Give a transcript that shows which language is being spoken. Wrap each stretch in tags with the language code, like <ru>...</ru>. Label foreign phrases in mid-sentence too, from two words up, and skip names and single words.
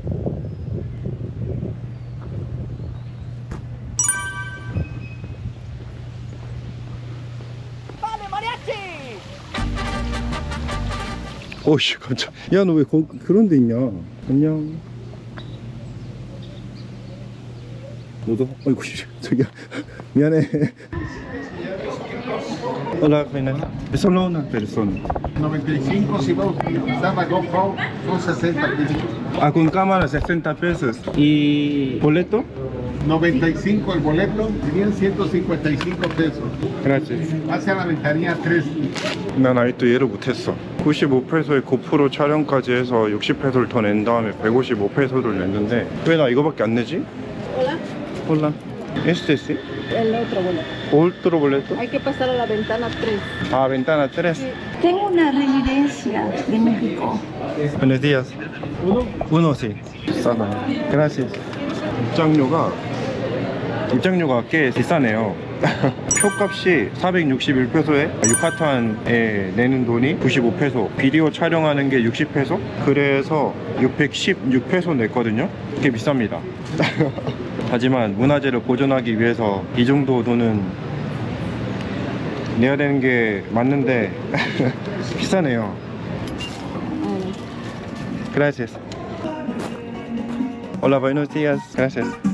<ko>오씨, 깜짝. 야, 너 왜 그런 데 있냐? 안녕. 너도? 아이고, 저기야. 미안해.</ko> <es>Hola, Renata. Solo una persona. 95 si vos utilizás la GoPro son 60 pesos. Ah, con cámara 60 pesos. ¿Y boleto? 95 el boleto, serían 155 pesos. Gracias. Hacia la ventanilla 3.</es> <ko>난 아직도 이해를 못했어. 95페소에 고프로 촬영까지 해서 60페소를 더 낸 다음에 155페소를 냈는데 왜 나 이거밖에 안 내지?</ko> <es>Hola, Hola. ¿Este sí? el otro boleto. Otro boleto? Hay que pasar a la ventana 3. Ah, ventana 3. Tengo una residencia de México. Buenos días. Uno sí.</es> <ko>싸다. Gracias. 입장료가 꽤 비싸네요. 표값이 461페소에 유카탄에 내는 돈이 95페소, 비디오 촬영하는 게 60페소, 그래서 616페소 냈거든요. 꽤 비쌉니다. 하지만 문화재를 보존하기 위해서 이 정도 돈은 내야 되는 게 맞는데 비싸네요.</ko> <es>Gracias. Hola, buenos días. Gracias.</es>